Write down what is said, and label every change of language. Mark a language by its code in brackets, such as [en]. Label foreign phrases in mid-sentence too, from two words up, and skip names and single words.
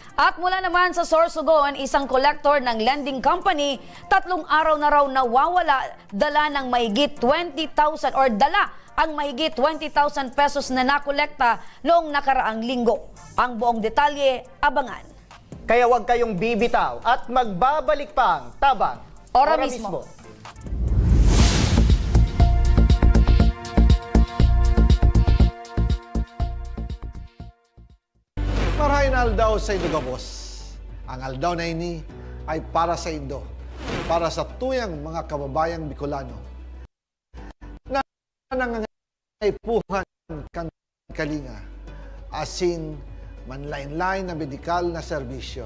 [tl] At mula naman sa Sorsogon, isang collector ng lending company, 3 araw na raw nawawala, dala ng mahigit 20,000 or dala ang mahigit 20,000 pesos na nakolekta noong nakaraang linggo. Ang buong detalye, abangan. Kaya huwag kayong bibitaw at magbabalik pang Tabang Ora mismo. [bik] Marahin aldaw sa Indo Gabos. Ang aldaw na ini ay para sa Indo, para sa tuyang mga kababayang Bicolano na nangangaipuhan kan kalinga, asin manlain-lain na medikal na serbisyo.